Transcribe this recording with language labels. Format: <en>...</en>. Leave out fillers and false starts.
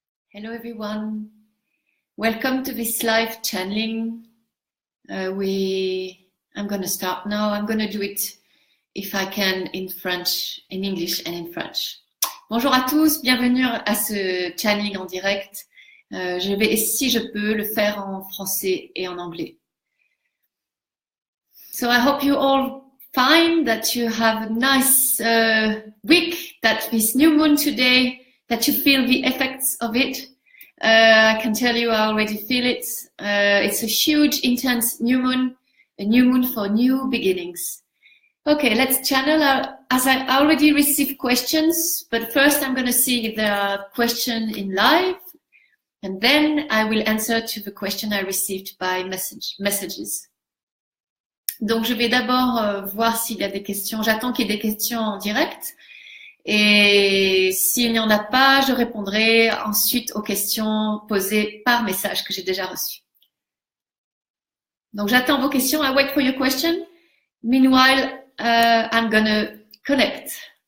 <en>Hello everyone, welcome to this live channeling. I'm going to start now. I'm going to do it, if I can, in French, in English and in French.</en> <fr>Bonjour à tous, bienvenue à ce channeling en direct. Je vais, si je peux, le faire en français et en anglais.</fr> <en>So I hope you all find that you have a nice week, that this new moon today, that you feel the effects of it. I can tell you I already feel it. It's a huge, intense new moon, a new moon for new beginnings. Okay, let's channel. As I already received questions, but first I'm going to see if there are questions in live, and then I will answer to the question I received by messages.</en> <fr>Donc, je vais d'abord voir s'il y a des questions. J'attends qu'il y ait des questions en direct. Et s'il n'y en a pas, je répondrai ensuite aux questions posées par message que j'ai déjà reçues. Donc, j'attends vos questions.</fr> <en>I wait for your question. Meanwhile, I'm gonna connect.</en>